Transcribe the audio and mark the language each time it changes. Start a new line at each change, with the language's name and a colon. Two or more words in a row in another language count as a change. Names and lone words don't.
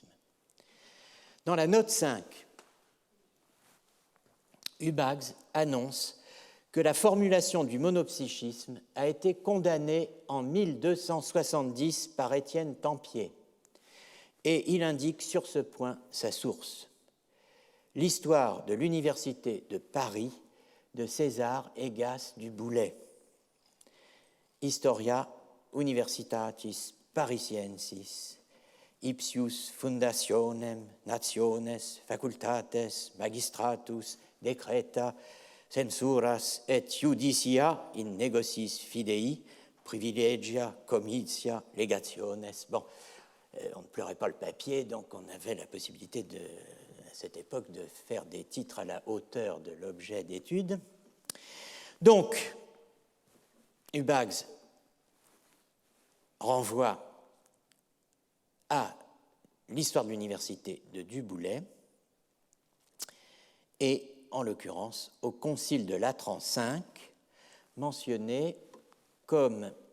French: Dans la note 5, Hubax annonce que la formulation du monopsychisme a été condamnée en 1270 par Étienne Tempier, et il indique sur ce point sa source. L'histoire de l'Université de Paris de César Egas du Boulay.
Latin: Historia Universitatis Parisiensis, ipsius fundationem nationes facultates magistratus decreta censuras et judicia in negocis fidei privilegia comitia legationes.
French: Bon, on ne pleurait pas le papier, donc on avait la possibilité à cette époque de faire des titres à la hauteur de l'objet d'étude. Donc, Hubax renvoie à l'histoire de l'université de Du Boulay et, en l'occurrence, au concile de Latran V, mentionné comme,